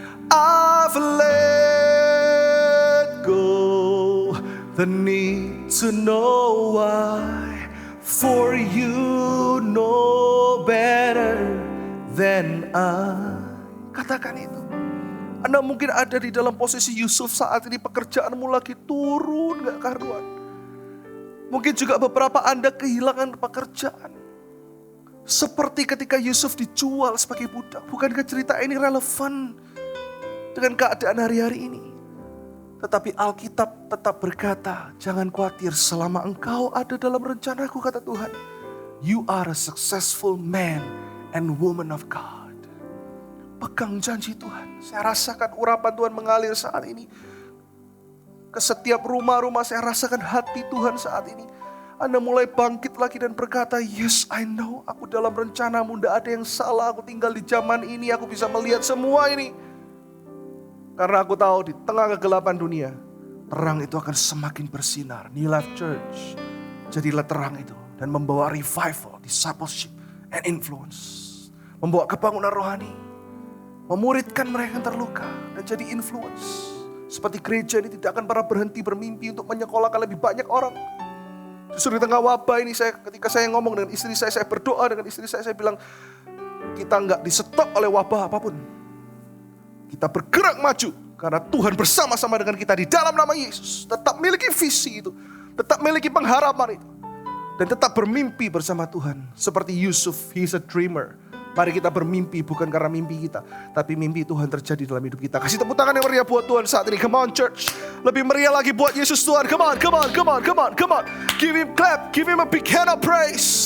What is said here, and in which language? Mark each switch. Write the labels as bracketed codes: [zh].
[en] I've let go the need to know why. For you know better than I. [id] Katakan itu. Anda mungkin ada di dalam posisi Yusuf saat ini, pekerjaanmu lagi turun gak karuan. Mungkin juga beberapa Anda kehilangan pekerjaan. Seperti ketika Yusuf dijual sebagai budak. Bukankah cerita ini relevan dengan keadaan hari-hari ini? Tetapi Alkitab tetap berkata, jangan khawatir selama engkau ada dalam rencanaku, kata Tuhan. [en] You are a successful man and woman of God. [id] Pegang janji Tuhan. Saya rasakan urapan Tuhan mengalir saat ini. Ke setiap rumah-rumah saya rasakan hati Tuhan saat ini. Anda mulai bangkit lagi dan berkata, [en] yes I know, [id] aku dalam rencanamu, tidak ada yang salah. Aku tinggal di zaman ini, aku bisa melihat semua ini. Karena aku tahu di tengah kegelapan dunia, terang itu akan semakin bersinar. New Life Church, jadilah terang itu. Dan membawa [en] revival, discipleship, and influence. [id] Membawa kebangunan rohani. memuridkan mereka yang terluka, dan jadi influence. Seperti gereja ini tidak akan pernah berhenti bermimpi untuk menyekolahkan lebih banyak orang. Justru di tengah wabah ini, ketika saya ngomong dengan istri saya berdoa dengan istri saya bilang, kita nggak disetok oleh wabah apapun. Kita bergerak maju, karena Tuhan bersama-sama dengan kita di dalam nama Yesus. Tetap miliki visi itu, tetap miliki pengharapan itu, dan tetap bermimpi bersama Tuhan. Seperti Yusuf, [en] he is a dreamer. [id] Mari kita bermimpi bukan karena mimpi kita, tapi mimpi Tuhan terjadi dalam hidup kita. Kasih tepuk tangan yang meriah buat Tuhan saat ini. [en] Come on church. [id] Lebih meriah lagi buat Yesus Tuhan. [en] Come on, come on, come on, come on, come on. Give him clap, give him a big hand of praise.